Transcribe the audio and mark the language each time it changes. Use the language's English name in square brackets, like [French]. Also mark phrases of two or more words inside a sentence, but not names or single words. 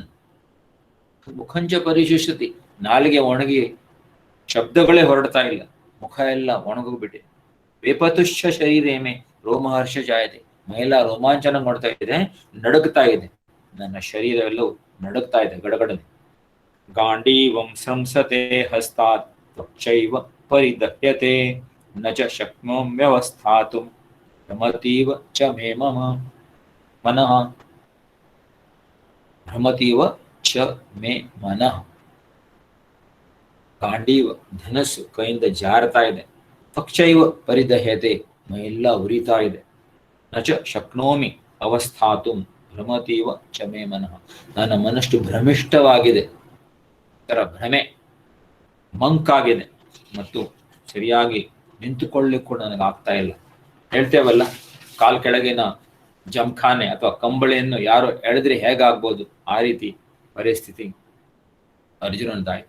[Sanskrit] ಮುಖಂಚ ಪರಿಶುಷ್ಯತಿ, [Kannada] ನಾಲಿಗೆ ಒಣಗಿ ಶಬ್ದಗಳೇ ಹೊರಡ್ತಾ ಇಲ್ಲ, ಮುಖ ಎಲ್ಲ ಒಣಗೋಗ್ಬಿಟ್ಟೆ. [Sanskrit] ವೇಪತುಶ್ಚ ಶರೀರೇಮೆ ರೋಮಹರ್ಷ ಜಾಯತೆ, [Kannada] ಮೈಲ ರೋಮಾಂಚನ ಮಾಡ್ತಾ ಇದೆ, ನಡುಗ್ತಾ ಇದೆ, ನನ್ನ ಶರೀರವೆಲ್ಲವೂ ನಡುಗ್ತಾ ಇದೆ ಗಡಗಡನೆ. [Sanskrit] ಗಾಂಡೀವಂ ಸಂಸತೆ ಹಸ್ತಾತ್ ತ್ವಚ್ಚೈವ ಪರಿದಹ್ಯತೆ ನ ಚ ಶಕ್ನೋಮ್ಯವಸ್ಥಾತುಂ ಭ್ರಮತೀವ ಚ ಮೇ ಮನಃ ಭ್ರಮತೀವ ಚ ಮೇ ಮನಃ. [Kannada] ಗಾಂಡೀವ ಧನಸ್ಸು ಕೈಯಿಂದ ಜಾರತಾ ಇದೆ, [Sanskrit] ಪಕ್ಷೈವ ಪರಿದಹ್ಯತೆ [Kannada] ಮೈಯೆಲ್ಲ ಉರಿತಾ ಇದೆ, [Sanskrit] ನಚ ಶಕ್ನೋಮಿ ಅವಸ್ಥಾತುಂ ಭ್ರಮತೀವ ಚ ಮೇ ಮನಃ [Kannada] ನನ್ನ ಮನಸ್ಸು ಭ್ರಮಿಷ್ಠವಾಗಿದೆ, ತರ ಭ್ರಮೆ ಮಂಕಾಗಿದೆ, ಮತ್ತು ಸರಿಯಾಗಿ ನಿಂತುಕೊಳ್ಳಿಕ್ಕೆ ಕೂಡ ನನಗೆ ಆಗ್ತಾ ಇಲ್ಲ. ಹೇಳ್ತೇವಲ್ಲ, ಕಾಲ್ ಕೆಳಗಿನ ಜಂಖಾನೆ ಅಥವಾ ಕಂಬಳಿಯನ್ನು ಯಾರು ಎಳೆದ್ರೆ ಹೇಗಾಗ್ಬೋದು, ಆ ರೀತಿ ಪರಿಸ್ಥಿತಿ ಅರ್ಜುನನದಾಯ್ತು.